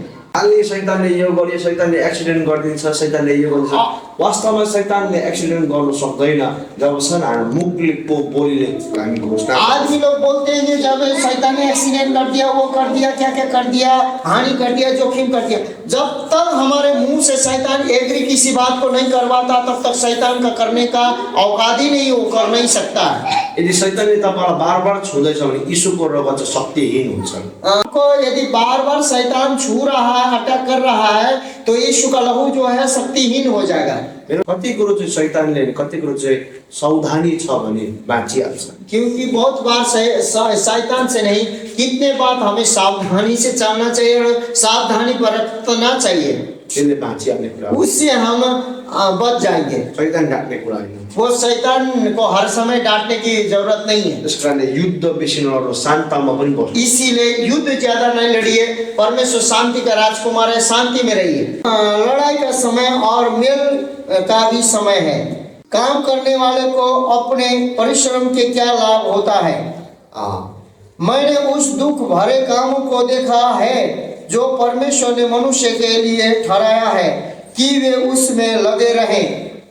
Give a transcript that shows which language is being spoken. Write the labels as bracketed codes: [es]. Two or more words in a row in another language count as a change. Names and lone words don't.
[ne] खाली शैतानले यो गर्यो, शैतानले एक्सिडेन्ट गरिदिन्छ, शैतानले यो गरिदिन्छ। वास्तवमा शैतानले एक्सिडेन्ट गर्न सक्दैन जबसम्म हामी मुखले बोलीले हामी घोषणा। [hi] आदमी लोग बोलते हैं कि जब शैतान ने एक्सीडेंट कर दिया, वो कर दिया, क्या क्या कर दिया, हानि कर दिया, जोखिम कर दिया। जब तक हमारे मुंह से शैतान एग्री किसी बात को नहीं करवाता, तब तक शैतान का करने का औकात ही नहीं, वो कर नहीं सकता है। [ne] यदि शैतानले तपाईलाई बार बार छुँदैछ भने यीशुको रगत चाहिँ शक्तिहीन हुन्छ। [hi] आपको यदि बार बार शैतान छू रहा है, अटैक कर रहा है, तो यीशु का लहू जो है शक्तिहीन हो जाएगा। [ne] कति कुरो चाहिँ शैतानले, कति कुरो चाहिँ सावधानी छ भने बाँचिहाल्छ। [hi] क्योंकि बहुत बार शैतान से नहीं, कितने बात हमें सावधानी से चलना चाहिए और सावधानी बरतना चाहिए, [ne] त्यसले बाँचिहाल्ने कुरा, [hi] उससे हम बच जाएंगे। [ne] शैतान डाक्ने कुरा होइन। [hi] वो शैतान को हर समय डांटने की जरूरत नहीं है। [ne] त्यस कारणले युद्ध बेसी नलड्नु, शान्तमा पनि बस्नु। [hi] इसीलिए युद्ध ज्यादा नहीं लड़िए, परमेश्वर शांति का राजकुमार है, शांति में रहिए। लड़ाई का समय और मेल का भी समय है। काम करने वाले को अपने परिश्रम के क्या लाभ होता है। मैंने उस दुख भरे कामों को देखा है जो परमेश्वर ने मनुष्य के लिए ठहराया है कि वे उसमें लगे रहें।